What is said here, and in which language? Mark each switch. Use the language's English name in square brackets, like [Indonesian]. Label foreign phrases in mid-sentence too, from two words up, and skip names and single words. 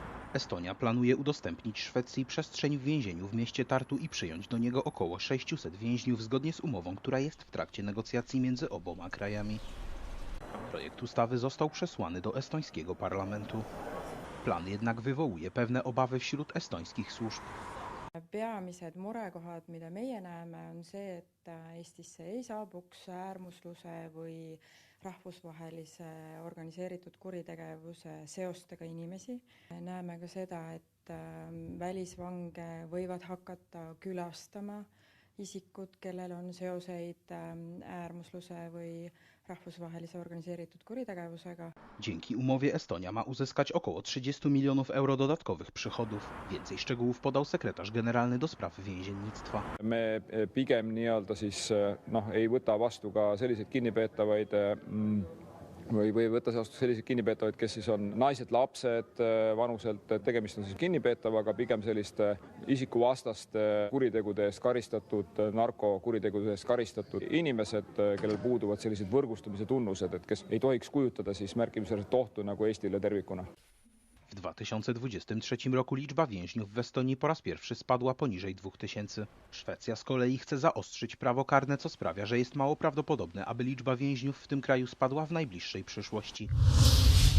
[Polish] Estonia planuje udostępnić Szwecji przestrzeń w więzieniu w mieście Tartu i przyjąć do niego około 600 więźniów zgodnie z umową, która jest w trakcie negocjacji między oboma krajami. Projekt ustawy został przesłany do estońskiego parlamentu. Plan jednak wywołuje pewne obawy wśród estońskich służb. [Estonian] Peamised murekohad, mida meie näeme, on see, et Eestisse ei saabuks äärmusluse või rahvusvahelise organiseeritud kuritegevuse seostega inimesi. Näeme ka seda, et välisvange võivad hakata külastama isikud, kellel on seoseid äärmusluse või rahvusvahelise organiseeritud kuritegevusega. [Polish] Dzięki umowie Estonia ma uzyskać około 30 milionów euro dodatkowych przychodów. Więcej szczegółów podał sekretarz generalny do spraw więziennictwa. [Estonian] Me pigem ei võta vastu ka selliseid kinnipeetavaid või võtta vastu selliseid kinnipeetavaid, kes siis on naised, lapsed vanuselt, et tegemist on siis kinnipeetavaga pigem selliste isikuvastaste kuritegude eest karistatud, narkokuritegude eest karistatud inimesed, kellel puuduvad sellised võrgustumise tunnused, et kes ei tohiks kujutada siis märkimisväärset ohtu nagu Eestile tervikuna. [Polish] W 2023 roku liczba więźniów w Estonii po raz pierwszy spadła poniżej 2000. Szwecja z kolei chce zaostrzyć prawo karne, co sprawia, że jest mało prawdopodobne, aby liczba więźniów w tym kraju spadła w najbliższej przyszłości.